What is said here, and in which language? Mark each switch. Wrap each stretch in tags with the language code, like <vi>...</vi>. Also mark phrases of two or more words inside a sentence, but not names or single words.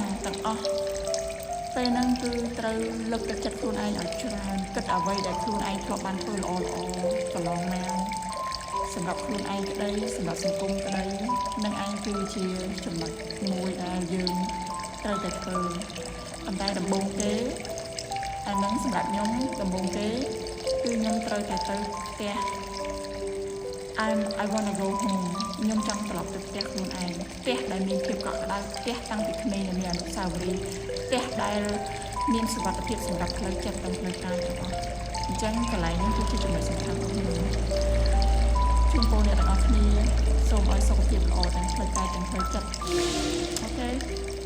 <km>ទាំងអស់ពេលហ្នឹងគឺត្រូវលើកទឹកចិត្តខ្លួនឯងឲ្យច្រើនគិតអ្វីដែលខ្លួនឯងធ្លាប់បានធ្វើល្អកន្លងមកសម្រាប់ខ្លួនឯងក្តីសម្រាប់សង្គមក្តីនឹងឯងគឺជាចំណុចមួយដែលយើងត្រូវតែធ្វើប៉ុន្តែដំបូងគេអានឹងសម្រាប់ខ្ញុំដំបូងគេគឺខ្ញុំត្រូវតែទៅផ្ទះ</km> <en>I wanna go home</en> <km>ខ្ញុំចង់ត្រឡប់ទៅផ្ទះខ្លួនឯងផ្ទះដែលមានភាពកក់ក្ដៅផ្ទះតាំងពីក្មេងដែលមានអនុស្សាវរីយ៍ផ្ទះដែលមានសុវត្ថិភាពសម្រាប់ផ្លូវចិត្តនិងផ្លូវកាយទាំងអស់អញ្ចឹងកន្លែងនេះគឺជាចំណុចសំខាន់របស់ខ្ញុំជូនពរអ្នកទាំងអស់គ្នាសូមឲ្យសុខភាពល្អទាំងផ្លូវកាយទាំងផ្លូវចិត្តអូខេ</km>